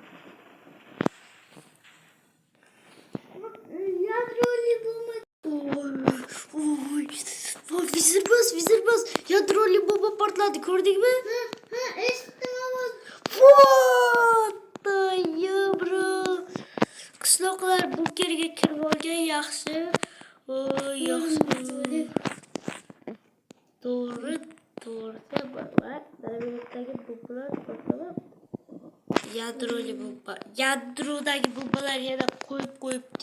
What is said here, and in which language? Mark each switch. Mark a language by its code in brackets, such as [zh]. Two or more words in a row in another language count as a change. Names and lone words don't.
[uz] Yadroli bomba. portladi, ko'rdingmi? Ha, eshitdim ovoz. [en] What the hell, bro? [uz] Qishloqlar bunkerga kirib olgan, yaxshi. Voy, yaxshi. To'g'ri, bolalar. Daraxtdagi bublar portlab. Yadrodagi bombalar yana qo'yibdi.